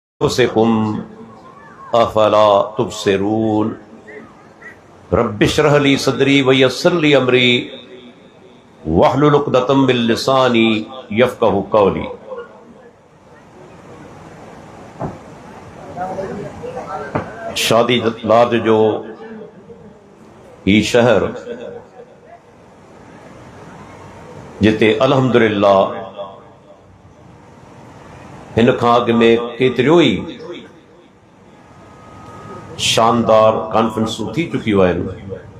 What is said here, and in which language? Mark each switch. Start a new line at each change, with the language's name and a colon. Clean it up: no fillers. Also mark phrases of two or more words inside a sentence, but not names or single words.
Arabic: أنفسكم أفلا تبصرون رب اشرح لي صدري ويسر لي أمري واحلل عقدة من لساني يفقهوا قولي.
Sindhi: शादी लाद जो ही शहर जिते अल्हम्दुलिल्लाह हिन खां अॻु में केतिरियों ई शानदार कॉन्फ्रेंसूं थी चुकियूं आहिनि।